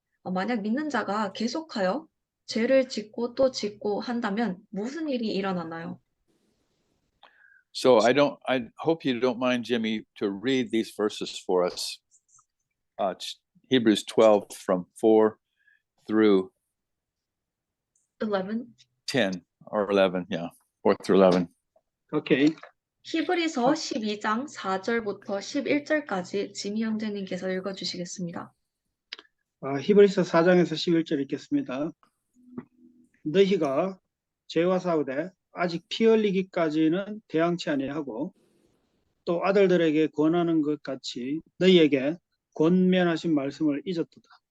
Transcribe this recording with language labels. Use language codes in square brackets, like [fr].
[ko] 만약 믿는 자가 계속하여 죄를 짓고 또 짓고 한다면 무슨 일이 일어나나요? [en] So I hope you don't mind, Jimmy, to read these verses for us. Hebrews 12 from 4 through 10 or 11, yeah, 4 through 11. 오케이. [ko] 히브리서 12장 4절부터 11절까지 지미 형제님께서 읽어주시겠습니다. 히브리서 4장에서 11절 읽겠습니다. 너희가 죄와 싸우되 아직 피 흘리기까지는 대항치 아니하고 또 아들들에게 권하는 것 같이 너희에게 권면하신 말씀을 잊었도다.